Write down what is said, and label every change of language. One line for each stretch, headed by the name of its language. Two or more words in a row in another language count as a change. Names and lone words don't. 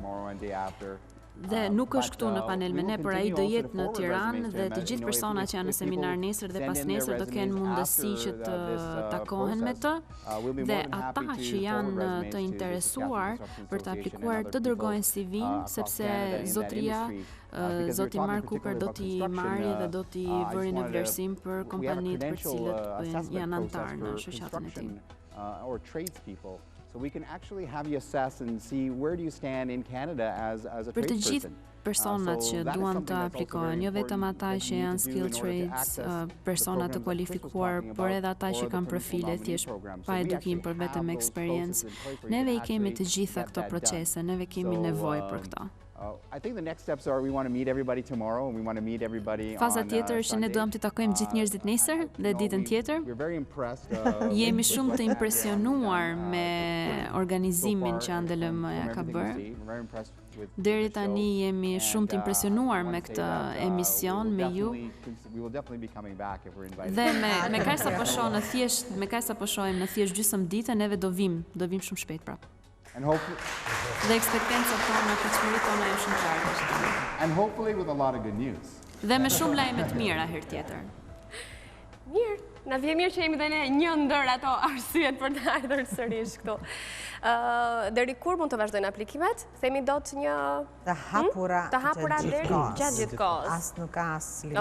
Albanian: Dhe nuk është këtu në panel me ne, por ai do jetë në Tiranë dhe të gjithë personat që janë në seminar nesër dhe pas nesër do kenë mundësi që të takohen me të dhe ata që janë të interesuar për të aplikuar të dërgojnë CV-n sepse zotria zoti Mark Cooper do t'i marrë dhe do t'i vëri në vlerësim për kompanitë për cilët janë antarë në shoqatën e tij.
English: So we can actually have you assess and see where do you stand in Canada as a
Albanian: për të
English: tradesperson.
Albanian: gjithë personat që duan të aplikojnë, jo vetëm ata që janë
English: skilled trades,
Albanian: personat të kualifikuar, por edhe ata që kanë profile thjesht pa edukim për vetëm eksperiencë. Neve I kemi të gjitha këto procese, neve kemi nevojë për këto.
English: I think the next steps are we want to meet everybody tomorrow and we want to meet everybody on
Albanian: Faza tjetër që ne duam të takojmë gjithë njerëzit nesër dhe ditën tjetër.
English: We're very impressed.
Albanian: Jemi shumë të impresionuar me organizimin që ANDLM ka bërë. Deri tani jemi shumë të impresionuar me këtë emision, me ju. Dhe me kaq sa po shohim në thjesht gjysmë ditë, neve do vim shumë shpejt prapë. Dhe ekspektencat tona, pritshmëritë tona janë shumë të larta.
English: And hopefully with a lot of good news.
Albanian: Dhe me shumë lajme të mira herë tjetër. Mirë, na vjen mirë që jemi dhe ne një ndër ato arsyet për të ardhur sërish këtu. Deri kur mund të vazhdojnë aplikimet? Themi do të një të hapura deri gjatë gjithë kohës. As nuk ka as limit.